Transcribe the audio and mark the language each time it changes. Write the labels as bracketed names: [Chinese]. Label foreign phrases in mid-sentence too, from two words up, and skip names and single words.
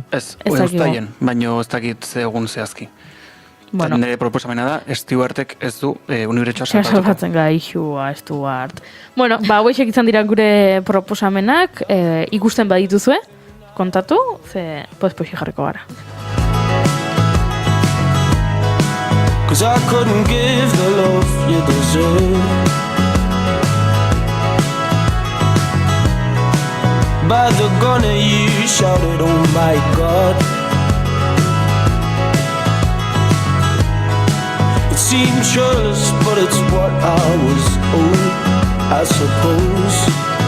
[Basque] Ez uztaien, baina ez dakit egun zehazki. Nire proposamena da, Stewartek ez du unibertsoa salbatzen gaixua, Stewart. Bueno, hauexek izan dira gure proposamenak, ikusten badituzue, kontatu, ze poespoxi jarriko gara. [English] Cause I couldn't give the love you deserve. By the gun you shouted, oh my God. It seemed churlish, but it's what I was owed, I suppose.